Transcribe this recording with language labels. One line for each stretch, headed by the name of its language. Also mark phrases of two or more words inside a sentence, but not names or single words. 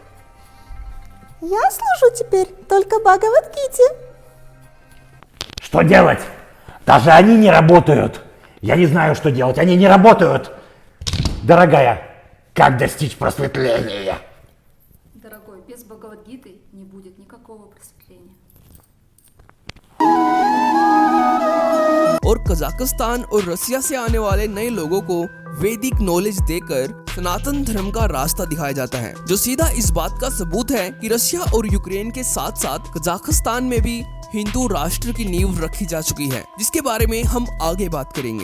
Russian: Я служу теперь только Бхагавад-гите. Что делать? Даже они не работают. Я не знаю, что делать. Они не работают. Дорогая, как достичь просветления? Дорогой, без Бхагавад-гиты не будет никакого просветления.
Hindi: और कजाकिस्तान और रसिया से आने वाले नए लोगों को वैदिक नॉलेज देकर सनातन धर्म का रास्ता दिखाया जाता है, जो सीधा इस बात का सबूत है कि रशिया और यूक्रेन के साथ साथ कजाकिस्तान में भी हिंदू राष्ट्र की नींव रखी जा चुकी है, जिसके बारे में हम आगे बात करेंगे।